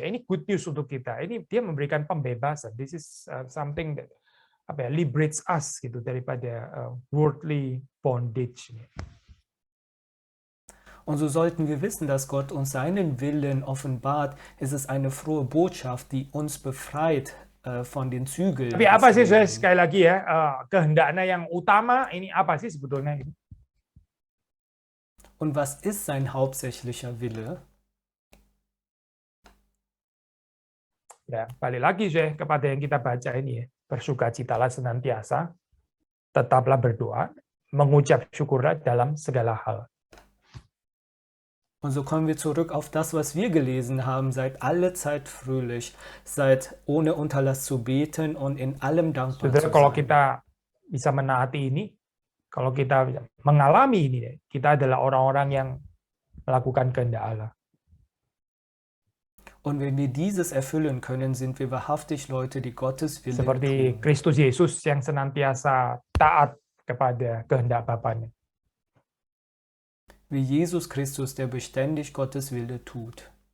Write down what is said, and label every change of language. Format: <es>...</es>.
<id>Ini</id> <en>good news</en> <id>untuk kita. Ini dia memberikan pembebasan.</id> <en>This is something that liberates us</en> <id>gitu daripada worldly bondage.</id> <de>Und so sollten wir wissen, dass Gott uns seinen Willen offenbart. Es ist eine frohe Botschaft, die uns befreit von den Zügeln.</de> <id>Tapi apa sih, saya, sekali lagi ya, kehendaknya yang utama ini apa sih sebetulnya?</id> <de>Und was ist sein hauptsächlicher Wille?</de> <id>Ya, balik lagi saya kepada yang kita baca ini ya. Bersukacitalah senantiasa, tetaplah berdoa, mengucap syukurlah dalam segala hal.</id> <de>Und so kommen wir zurück auf das, was wir gelesen haben. Seid alle Zeit fröhlich, seid ohne Unterlass zu beten und in allem dankbar zu</de> <id>Saudara, kalau</id> <de>sein.</de> <id>kita bisa menaati ini, kalau kita mengalami ini, kita adalah orang-orang yang melakukan kehendak Allah.</id> <de>Und wenn wir dieses erfüllen können, sind wir wahrhaftig Leute, die Gottes Willen</de> <id>Seperti</id> <de>tun.</de> <id>Kristus Yesus yang senantiasa taat kepada kehendak Bapaknya.</id> <de>Wie Jesus Christus, der beständig Gottes Wille tut.</de>